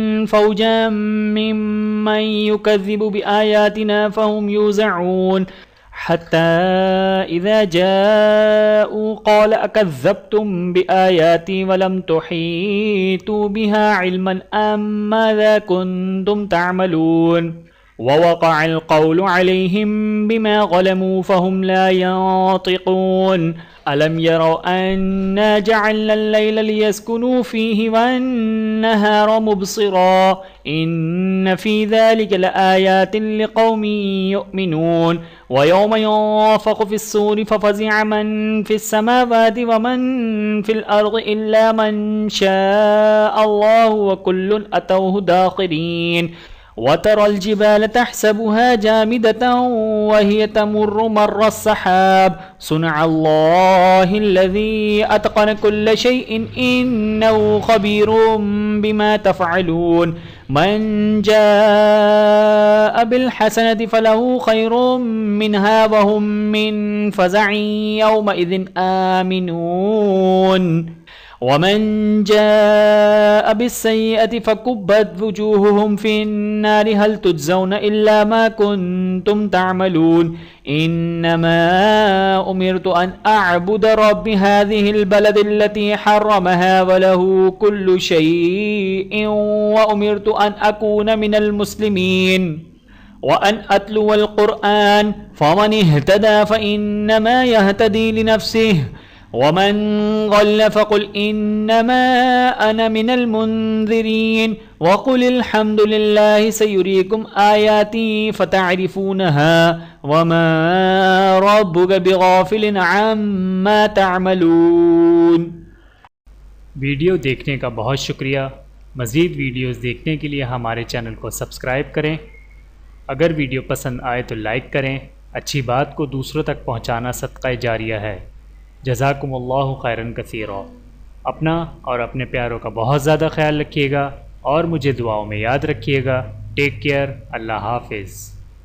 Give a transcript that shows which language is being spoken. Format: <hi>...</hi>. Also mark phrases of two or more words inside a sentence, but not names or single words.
<ar>فوجا ممن يكذب بآياتنا فهم يوزعون حتى إذا جاءوا قال أكذبتم بآياتي ولم تحيطوا بها علما أماذا كنتم تعملون ووقع القول عليهم بما ظلموا فهم لا ينطقون ألم يروا أنا جعلنا الليل ليسكنوا فيه والنهار مبصرا إن في ذلك لآيات لقوم يؤمنون ويوم ينفخ في الصور ففزع من في السماوات ومن في الأرض إلا من شاء الله وكل أتوه داخرين وترى الجبال تحسبها جامدة وهي تمر مر السحاب صنع الله الذي أتقن كل شيء إنه خبير بما تفعلون من جاء بالحسنة فله خير منها وهم من فزع يومئذ آمنون ومن جاء بالسيئة فكبت وجوههم في النار هل تجزون إلا ما كنتم تعملون إنما أمرت أن أعبد رب هذه البلدة التي حرمها وله كل شيء وأمرت أن أكون من المسلمين وأن أتلو القرآن فمن اهتدى فإنما يهتدي لنفسه ومن ضل فقل إنما أنا من المنذرين وقل الحمد لله سيريكم آياته فتعرفونها وما ربك بغافل عما تعملون.</ar> <ur>ویڈیو دیکھنے کا بہت شکریہ. مزید ویڈیوز دیکھنے کے لیے ہمارے چینل کو سبسکرائب کریں. اگر ویڈیو پسند آئے تو لائک کریں۔ اچھی بات کو دوسروں تک پہنچانا صدقہ جاریہ ہے.</ur> <ar>جزاكم الله خيرا كثيرا.</ar> <ur>اپنا اور اپنے پیاروں کا بہت زیادہ خیال رکھیے گا اور مجھے دعاؤں میں یاد رکھیے گا.</ur> <en>take care.</en> <ur>اللہ حافظ.</ur>